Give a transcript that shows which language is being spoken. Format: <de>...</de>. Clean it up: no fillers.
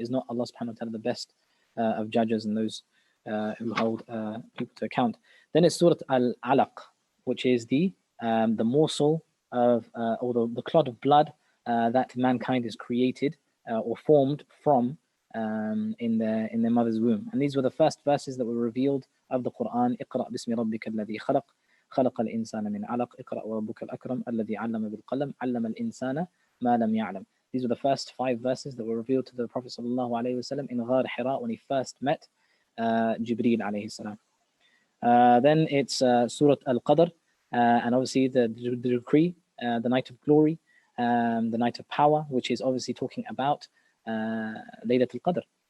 <en>Is not Allah subhanahu wa ta'ala the best of judges and those who hold people to account. Then it's Surah Al-Alaq, which is the morsel of or the clot of blood that mankind is created or formed from in their mother's womb. And these were the first verses that were revealed of the Qur'an.</en> <ar>اقرأ باسم ربك الذي خلق خلق الإنسان من علق اقرأ وربك الأكرم الذي علم بالقلم علم الإنسان ما لم يعلم.</ar> <en>These were the first 5 verses that were revealed to the Prophet sallallahu alaihi wasallam in Ghar Hira when he first met Jibreel alayhi salam. Then it's Surah Al-Qadr, and obviously the decree, the night of glory, the night of power, which is obviously talking about Laylatul Qadr.</en>